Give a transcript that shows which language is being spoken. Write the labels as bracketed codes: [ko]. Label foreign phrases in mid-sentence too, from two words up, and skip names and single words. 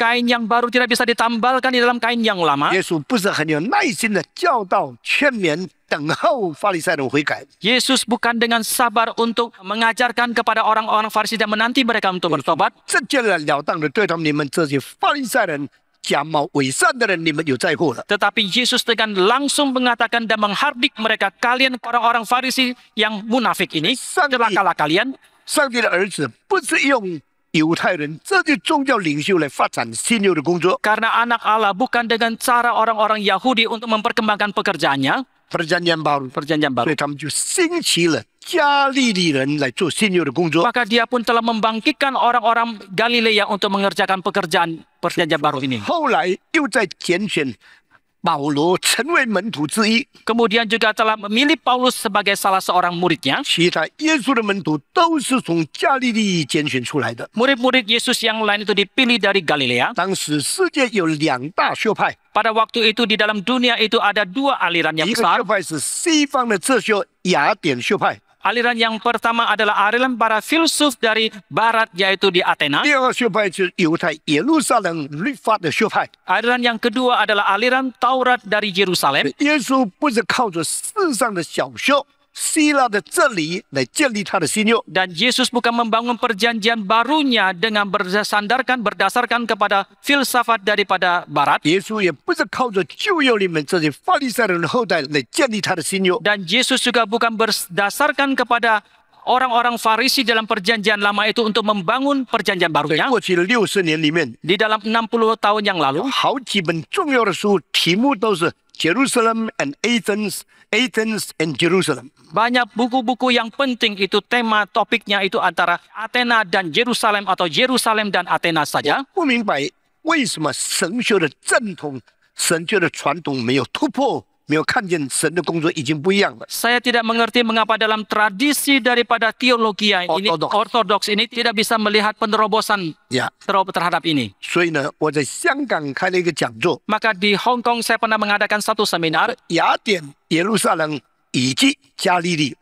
[id] kain yang baru tidak bisa ditambalkan di dalam kain yang lama. [zh] 耶稣不是很有耐心的教导、劝勉、等候法利赛人悔改。 [id] Yesus bukan dengan sabar untuk mengajarkan kepada orang-orang Farisi dan menanti mereka untuk bertobat. [zh] 直截了当的对他们：你们这些法利赛人、假冒伪善的人，你们有灾祸了。 [id] Tetapi Yesus dengan langsung mengatakan dan menghardik mereka, kalian orang-orang Farisi yang munafik ini, celakalah kalian. [zh] 上帝的儿子不是用犹太人这些宗教领袖来发展新旧的工作。 [id] Karena anak Allah bukan dengan cara orang-orang Yahudi untuk memperkembangkan pekerjaannya, perjanjian baru， perjanjian [zh] 所 [id] baru. [zh] 以他们就兴起了加利利人来做新旧的工作。 [id] Maka dia pun telah membangkitkan orang-orang Galilea untuk mengerjakan pekerjaan perjanjian baru ini. [zh] 后来又在拣选保罗成为门徒之一， [id] Kemudian juga telah memilih Paulus sebagai salah seorang muridnya. [zh] 其他耶稣的门徒都是从加利利拣选出来的。 [id] Murid-murid Yesus yang lain itu dipilih dari Galilea. [zh] 当时世界有两大学派， [id] Pada waktu itu di dalam dunia itu ada dua aliran yang [zh] 一个 [id] besar. [zh] 学派是西方的哲学雅典学派， [id] Aliran yang pertama adalah aliran para filsuf dari barat, yaitu di Athena. [zh] 第二个学派就是犹太耶路撒冷律法的学派。 [id] Aliran yang kedua adalah aliran Taurat dari Yerusalem. [zh] 耶稣不是靠着世上的小学、希腊的真理来建立他的新约， [id] Dan Yesus bukan membangun perjanjian barunya dengan berdasarkan kepada filsafat daripada barat. [zh] 耶稣也不是靠着旧约里面这些法利赛人的后代来建立他的新约。 [id] Dan Yesus juga bukan berdasarkan kepada orang-orang Farisi dalam perjanjian lama itu untuk membangun perjanjian [zh] 在 [id] barunya. [zh] 过去的60年里面， [id] Di dalam 60 tahun yang lalu, [zh] 好几本重要的书，题目都是 Jerusalem and Athens and Jerusalem。 [id] banyak buku-buku yang penting itu tema topiknya itu antara Athena dan Yerusalem atau Yerusalem dan Athena saja. [zh] 不明白为什么神学的正统、神学的传统没有突破，没有看见神的工作已经不一样了。 [id] Saya tidak mengerti mengapa dalam tradisi daripada teologi ini ortodoks ini tidak bisa melihat penerobosan [zh] 呀， [id] terhadap ini. [zh] 所以呢，我在香港开了一个讲座， [id] Maka di Hong Kong saya pernah mengadakan satu seminar. [zh] 雅典、耶路撒冷以及加利利，